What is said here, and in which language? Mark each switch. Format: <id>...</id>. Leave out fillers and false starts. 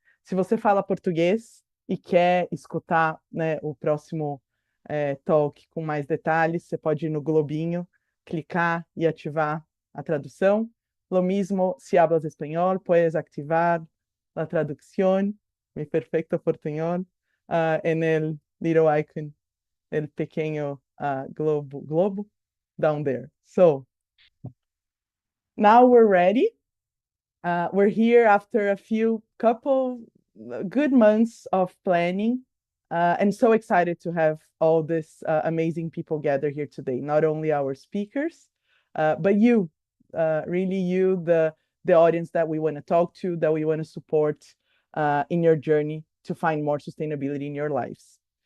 <pt>Se você fala português e quer escutar, né, o próximo talk com mais detalhes, você pode ir no globinho, clicar e ativar a tradução.</pt> <es>Lo mismo, si hablas español, puedes activar la traducción, mi perfecto portuñol, en el</es> <en>little icon,</en> <es>el pequeño globo</es> <en>down there. So now we're ready. We're here after a couple good months of planning, and so excited to have all these amazing people gather here today. Not only our speakers, but you, really you, the audience that we want to talk to, that we want to support in your journey to find more sustainability in your lives.</en>